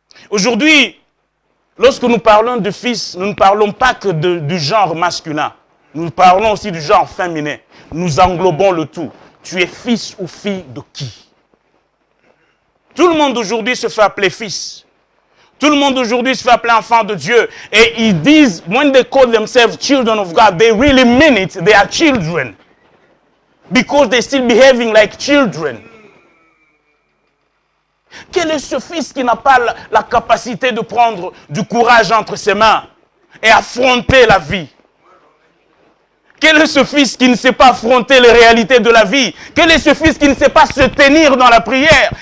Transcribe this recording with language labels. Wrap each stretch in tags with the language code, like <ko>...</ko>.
<fr>Aujourd'hui, lorsque nous parlons de fils, nous ne parlons pas que du genre masculin. Nous parlons aussi du genre féminin. Nous englobons le tout. Tu es fils ou fille de qui? Tout le monde aujourd'hui se fait appeler fils. Tout le monde aujourd'hui se fait appeler enfant de Dieu. Et ils disent,</fr> <en>when they call themselves children of God, they really mean it. They are children. Because they're still behaving like children.</en> <fr>Quel est ce fils qui n'a pas la capacité de prendre du courage entre ses mains et affronter la vie? Quel est ce fils qui ne sait pas affronter les réalités de la vie? Quel est ce fils qui ne sait pas se tenir dans la prière?</fr>